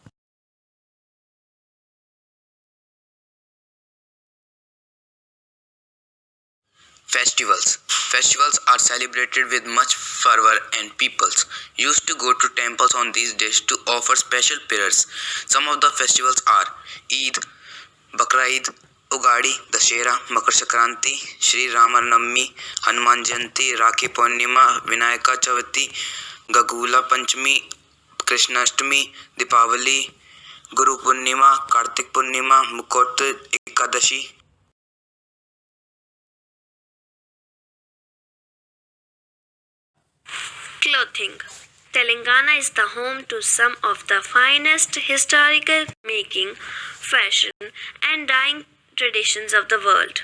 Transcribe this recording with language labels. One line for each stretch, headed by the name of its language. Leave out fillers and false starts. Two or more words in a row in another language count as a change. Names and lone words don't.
English: Festivals. Festivals are celebrated with much fervor and peoples used to go to temples on these days to offer special prayers. Some of the festivals are Eid, Bakra Eid, Ugadi, Dashera, Makar Sankranti, Shri Ramanavami, Hanuman Jayanti, Rakhi Purnima, Vinayaka Chavati, Gagula Panchami, Krishnashtami, Deepavali, Guru Purnima, Kartik Purnima, Mukot Ekadashi. Clothing. Telangana is the home to some of the finest historical making, fashion, and dyeing traditions of the world.